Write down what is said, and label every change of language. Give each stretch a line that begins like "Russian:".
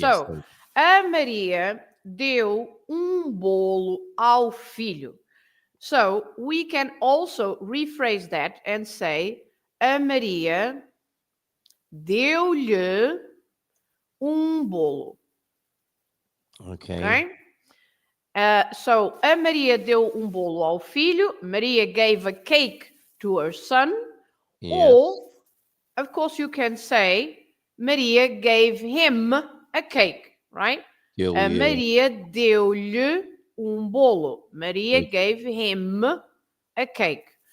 Portuguese: So, a Maria deu bolo ao filho.
English: So, we can also rephrase that and say,
Portuguese: a Maria deu-lhe bolo.
English: Okay. Okay?
Portuguese: So, a Maria deu bolo ao filho.
English: Maria gave a cake to her son. Yes. Or, of course, you can say, Maria gave him a cake, right?
Portuguese: Maria deu-lhe bolo.
English: Maria gave him a cake.